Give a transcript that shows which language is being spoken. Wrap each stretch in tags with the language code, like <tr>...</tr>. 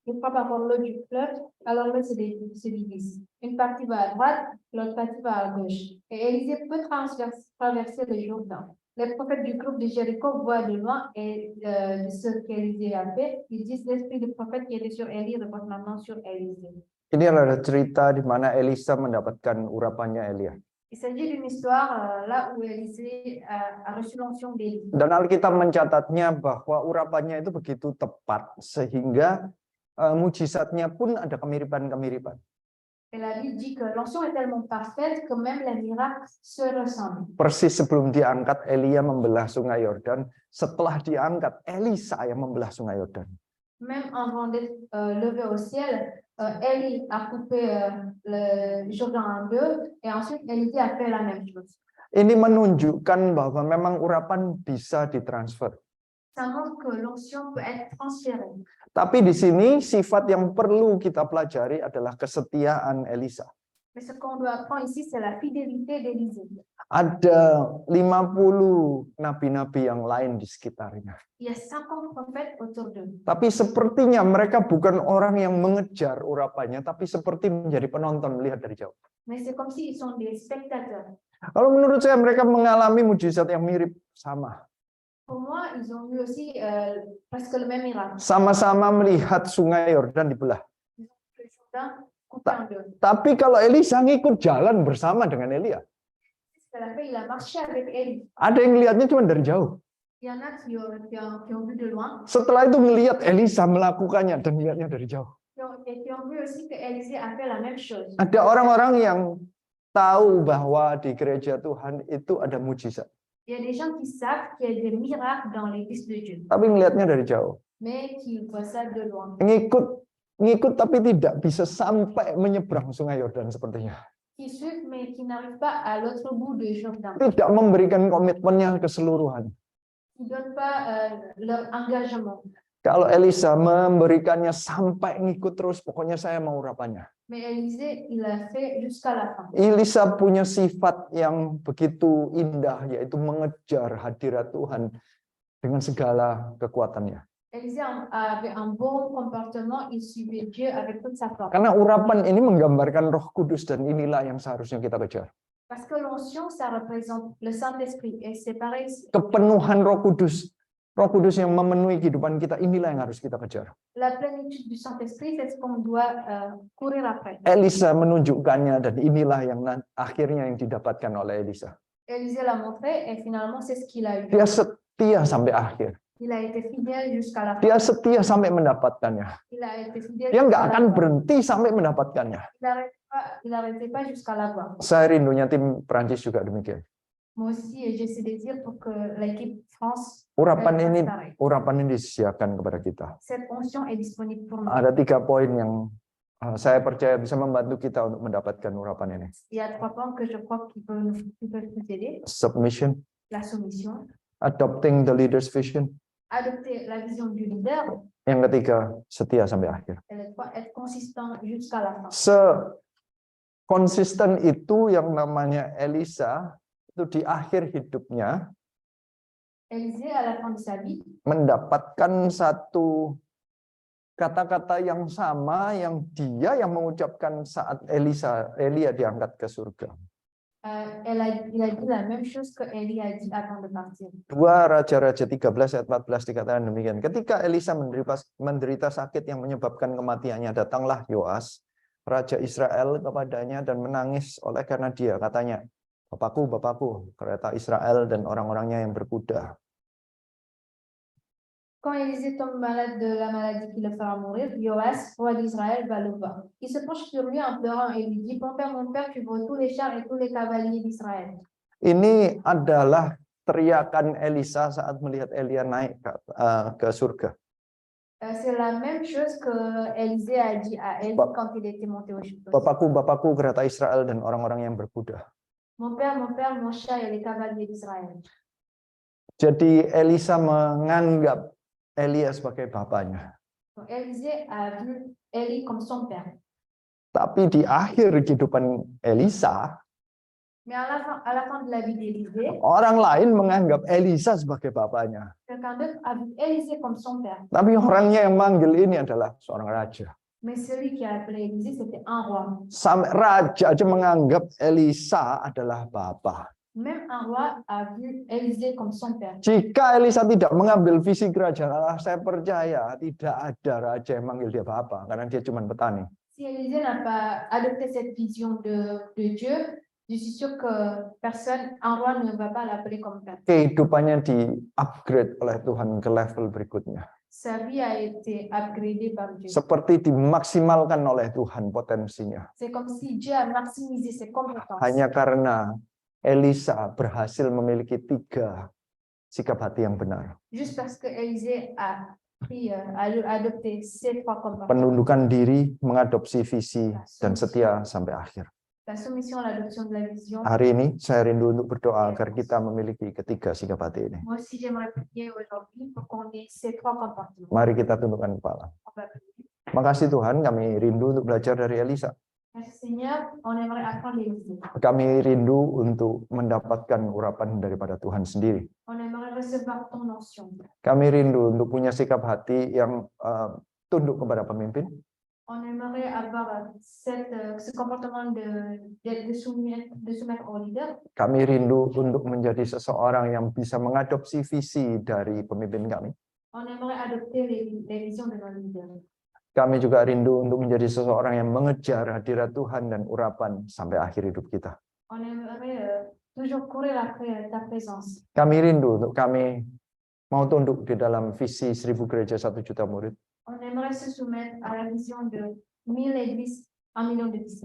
<fr>Il frappe encore l'eau du fleuve, alors l'eau se divise. Une partie va à droite, l'autre partie va à gauche. Et Élisée peut traverser le Jourdain. Les prophètes du groupe de Jéricho voient de loin et de ce qu'Élisée a fait. Ils disent l'esprit du prophète qui était sur Élie repose maintenant sur Élisée.</fr> <id>Ini adalah cerita di mana Elisa mendapatkan urapannya Elia.</id> <fr>Il s'agit d'une histoire là où Élisée a reçu l'onction d'Élie.</fr> <id>Dan Alkitab mencatatnya bahwa urapannya itu begitu tepat sehingga mujizatnya pun ada kemiripan-kemiripan.</id> <fr>Et la Bible dit que l'onction est tellement parfaite que même les miracles se ressemblent.</fr> <id>Persis sebelum diangkat, Elia membelah sungai Yordan. Setelah diangkat, Elisa yang membelah sungai Yordan.</id> <fr>Même avant d'être levé au ciel, Élie a coupé le Jourdain en deux et ensuite Élisée a fait la même chose.</fr> <id>Ini menunjukkan bahwa memang urapan bisa ditransfer.</id> <fr>Ça montre que l'onction peut être transférée.</fr> <id>Tapi di sini sifat yang perlu kita pelajari adalah kesetiaan Elisa.</id> <fr>Mais ce qu'on doit apprendre ici, c'est la fidélité d'Élisée.</fr> <id>Ada 50 nabi-nabi yang lain di sekitarnya.</id> <fr>Il y a 50 prophètes autour d'eux.</fr> <id>Tapi sepertinya mereka bukan orang yang mengejar urapannya, tapi seperti menjadi penonton melihat dari jauh.</id> <fr>Mais c'est comme s'ils sont des spectateurs.</fr> <id>Kalau menurut saya mereka mengalami mujizat yang mirip sama.</id> <fr>Pour moi, ils ont eu aussi presque le même miracle.</fr> <id>Sama-sama melihat sungai Yordan dibelah.</id> <fr>Ils ont vu le Jourdain coupé en deux.</fr> <id>Tapi kalau Elisa ngikut jalan bersama dengan Elia.</id> <fr>Ce qu'il a fait, il a marché avec Élie.</fr> <id>Ada yang lihatnya cuma dari jauh.</id> <fr>Il y en a qui ont vu de loin.</fr> <id>Setelah itu melihat Elisa melakukannya dan lihatnya dari jauh.</id> <fr>Et qui ont vu aussi que Élisée a fait la même chose.</fr> <id>Ada orang-orang yang tahu bahwa di gereja Tuhan itu ada mujizat.</id> <fr>Il y a des gens qui savent qu'il y a des miracles dans l'église de Dieu,</fr> <id>Tapi melihatnya dari jauh.</id> <fr>mais qui voient ça de loin.</fr> <id>Ngikut tapi tidak bisa sampai menyeberang sungai Yordan sepertinya.</id> <fr>Qui suivent, mais qui n'arrivent pas à l'autre bout du Jourdain.</fr> <id>Tidak memberikan komitmennya keseluruhan.</id> <fr>Qui ne donnent pas leur engagement.</fr> <id>Kalau Elisa memberikannya sampai ngikut terus, pokoknya saya mau urapannya.</id> <fr>Mais Élisée, il a fait jusqu'à la fin.</fr> <id>Elisa punya sifat yang begitu indah, yaitu mengejar hadirat Tuhan dengan segala kekuatannya.</id> <fr>Élisée avait un bon comportement, il suivait Dieu avec toute sa force.</fr> <id>Karena urapan ini menggambarkan Roh Kudus dan inilah yang seharusnya kita kejar.</id> <fr>Parce que l'onction, ça représente le Saint-Esprit. Et c'est pareil.</fr> <id>Kepenuhan Roh Kudus yang memenuhi kehidupan kita, inilah yang harus kita kejar.</id> <fr>La plénitude du Saint-Esprit, c'est ce qu'on doit courir après.</fr> <id>Elisa menunjukkannya dan inilah yang akhirnya yang didapatkan oleh Elisa.</id> <fr>Élisée l'a montré et finalement c'est ce qu'il a eu.</fr> <id>Dia setia sampai akhir.</id> <fr>Il a été fidèle jusqu'à la fin.</fr> <id>Dia setia sampai mendapatkannya.</id> <fr>Il a été fidèle.</fr> <id>Dia nggak akan berhenti sampai mendapatkannya.</id> <fr>Il n'arrêtait pas jusqu'à l'avoir.</fr> <id>Saya rindunya tim Prancis juga demikian.</id> <fr>Moi aussi, j'ai ce désir pour que l'équipe France</fr> <id>Urapan ini disediakan kepada kita.</id> <fr>cette onction est disponible pour nous.</fr> <id>Ada 3 poin yang saya percaya bisa membantu kita untuk mendapatkan urapan ini.</id> <fr>Il y a 3 points que je crois qui peuvent nous aider.</fr> <en>Submission,</en> <fr>La soumission,</fr> <en>adopting the leader's vision.</en> <fr>adopter la vision du leader,</fr> <id>Yang ketiga, setia sampai akhir. et le 3, être consistant jusqu'à la fin. Konsisten itu yang namanya Elisa itu di akhir hidupnya</id> <fr>Élisée, à la fin de sa vie,</fr> <id>mendapatkan satu kata-kata yang sama yang dia yang mengucapkan saat Elia diangkat ke surga.</id> <fr>il a dit la même chose que Élie a dit avant de partir.</fr> <id>2 Raja-Raja 13 ayat 14 dikatakan demikian. Ketika Elisa menderita sakit yang menyebabkan kematiannya, datanglah Yoas, Raja Israel kepadanya dan menangis oleh karena dia. Katanya, Bapakku, Bapakku, kereta Israel dan orang-orangnya yang berkuda.</id> <fr>Quand Élisée tombe malade de la maladie qui le fera mourir, Joas, roi d'Israël, va le voir. Il se penche sur lui en pleurant et lui dit, mon père, tu vois tous les chars et tous les cavaliers d'Israël.</fr> <id>Ini adalah teriakan Elisa saat melihat Elia naik ke surga.</id> <fr>C'est la même chose que Élisée a dit à Élie quand il était monté au ciel.</fr> <id>Bapakku, Bapakku, kereta Israel dan orang-orang yang berkuda.</id> <fr>Mon père, mon chat et les cavaliers d'Israël.</fr> <id>Jadi Elisa menganggap Elia sebagai bapaknya.</id> <fr>Donc, Élisée a vu Élie comme son père.</fr> <id>Tapi di akhir kehidupan Elisa,</id> <fr>Mais à la fin de la vie d'Élisée,</fr> <id>orang lain menganggap Elisa sebagai bapaknya.</id> <fr>quelqu'un d'autre a vu Élisée comme son père.</fr> <id>Tapi orangnya yang manggil ini adalah seorang raja.</id> <fr>Mais celui qui a appelé Élisée, c'était un roi.</fr> <id>Sampai raja aja menganggap Elisa adalah bapa.</id> <fr>Même un roi a vu Élisée comme son père.</fr> <id>Jika Elisa tidak mengambil visi kerajaan Allah, saya percaya tidak ada raja yang manggil dia bapa, karena dia cuma petani.</id> <fr>Si Élisée n'a pas adopté cette vision de Dieu, je suis sûr que un roi ne va pas l'appeler comme père.</fr> <id>Kehidupannya di-upgrade oleh Tuhan ke level berikutnya.</id> <fr>Sa vie a été upgradée par Dieu.</fr> <id>Seperti dimaksimalkan oleh Tuhan potensinya.</id> <fr>C'est comme si Dieu a maximisé ses compétences.</fr> <id>Hanya karena Elisa berhasil memiliki 3 sikap hati yang benar.</id> <fr>Juste parce que Élisée a adopté ces 3 comportements.</fr> <id>Penundukan diri, mengadopsi visi, dan setia sampai akhir.</id> <fr>La soumission, l'adoption de la vision.</fr> <id>Hari ini saya rindu untuk berdoa agar kita memiliki ketiga sikap hati ini.</id> <fr>Moi aussi, j'aimerais prier aujourd'hui pour qu'on ait ces 3 comportements.</fr> <id>Mari kita tundukkan kepala.</id> <fr>On va prier.</fr> <id>Makasih Tuhan, kami rindu untuk belajar dari Elisa.</id> <fr>Merci Seigneur, on aimerait apprendre l'Élisée.</fr> <id>Kami rindu untuk mendapatkan urapan daripada Tuhan sendiri.</id> <fr>On aimerait recevoir ton onction.</fr> <id>Kami rindu untuk punya sikap hati yang tunduk kepada pemimpin.</id> <fr>On aimerait avoir ce comportement de soumettre au leader.</fr> <id>Kami rindu untuk menjadi seseorang yang bisa mengadopsi visi dari pemimpin kami.</id> <fr>On aimerait adopter les visions de nos leaders.</fr> <id>Kami juga rindu untuk menjadi seseorang yang mengejar hadirat Tuhan dan urapan sampai akhir hidup kita.</id> <fr>On aimerait toujours courir après ta présence.</fr> <id>Kami rindu untuk kami mau tunduk di dalam visi 1000 gereja 1 juta murid.</id> <fr>On aimerait se soumettre à la vision de 1000 églises, 1 million de disciples.</fr>